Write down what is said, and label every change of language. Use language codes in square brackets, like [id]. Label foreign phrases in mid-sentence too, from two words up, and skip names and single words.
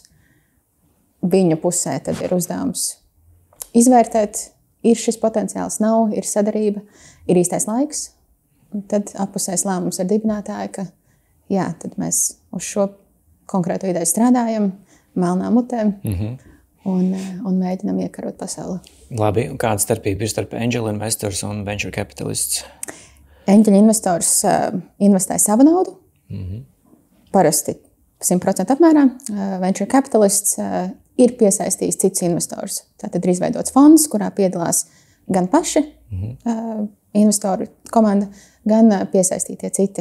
[lv] Viņu pusē tad ir uzdevums izvērtēt, ir šis potenciāls, nav, ir sadarība, ir īstais laiks. Un tad appusējs lēmums ar dibinātāju, ka jā, tad mēs uz šo konkrēto ideju strādājam, melnām mutēm un mēģinam iekarot pasauli. Labi, un kāda starpība ir starp [en] angel investors [lv] un [en] venture capitalists? Angel investors [lv] investē savu naudu, parasti 100% apmērā. [en] Venture capitalists [lv] ir piesaistījis cits investors. Tātad ir izveidots fonds, kurā piedalās gan paši investoru komanda, gan piesaistītie citi.